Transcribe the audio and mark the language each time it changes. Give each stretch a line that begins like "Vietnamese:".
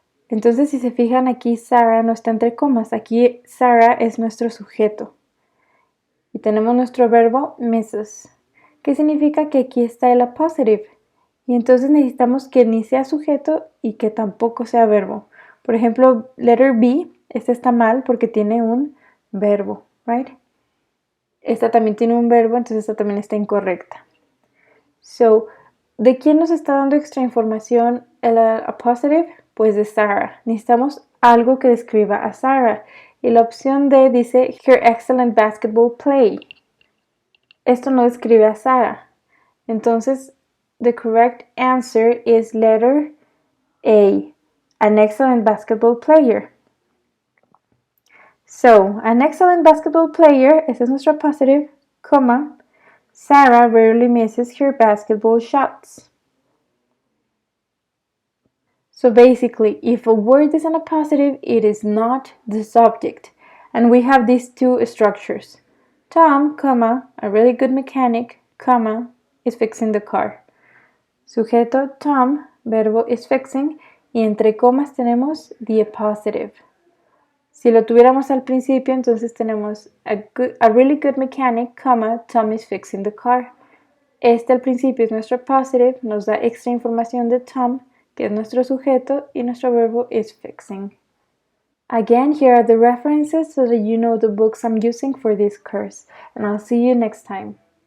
Spanish: Entonces, si se fijan aquí, Sarah no está entre comas. Aquí Sarah es nuestro sujeto. Y tenemos nuestro verbo misses. ¿Qué significa? Que aquí está el appositive. Y entonces necesitamos que ni sea sujeto y que tampoco sea verbo. Por ejemplo, letter B, esta está mal porque tiene un verbo, right? Esta también tiene un verbo, entonces esta también está incorrecta. So, ¿de quién nos está dando extra información el appositive? Pues de Sarah. Necesitamos algo que describa a Sarah. Y la opción D dice
English: her excellent basketball play.
Spanish: Esto no describe a Sarah. Entonces,
English: the correct answer is letter A, an excellent basketball player. So, an excellent basketball player,
Spanish: ese es nuestro
English: appositive, Sarah rarely misses her basketball shots. So basically, if a word is an appositive, it is not the subject. And we have these two structures. Tom, a really good mechanic, is fixing the car.
Spanish: Sujeto, Tom, verbo is fixing, y entre comas tenemos the appositive. Si lo tuviéramos al principio, entonces tenemos
English: a really good mechanic, Tom is fixing the car.
Spanish: Este al principio es nuestro appositive, nos da extra información de Tom, que es nuestro sujeto, y nuestro verbo is fixing.
English: Again, here are the references so that you know the books I'm using for this course, and I'll see you next time.